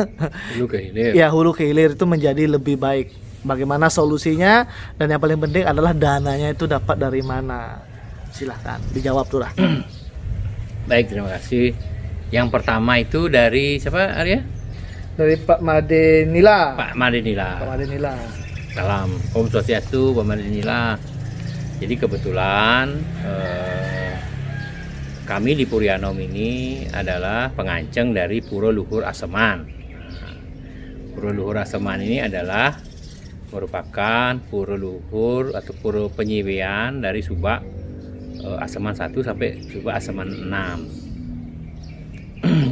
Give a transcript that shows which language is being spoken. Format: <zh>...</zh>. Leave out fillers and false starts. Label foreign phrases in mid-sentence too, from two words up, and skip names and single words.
<id>Hulu ke hilir. Ya, hulu ke hilir itu menjadi lebih baik. Bagaimana solusinya, dan yang paling penting adalah dananya itu dapat dari mana? Silahkan dijawab Turah. Baik, terima kasih. Yang pertama itu dari siapa, Arya? Dari Pak Made Nila. Pak Made Nila. Pak Made Nila. Salam Om Swastiastu, Pak Made Nila. Jadi kebetulan kami di Purianom ini adalah penganceng dari Puro Luhur Aseman. Puro Luhur Aseman ini adalah merupakan puro luhur atau puro penyiwian dari Subak Aseman 1 sampai Subak Aseman 6.</id>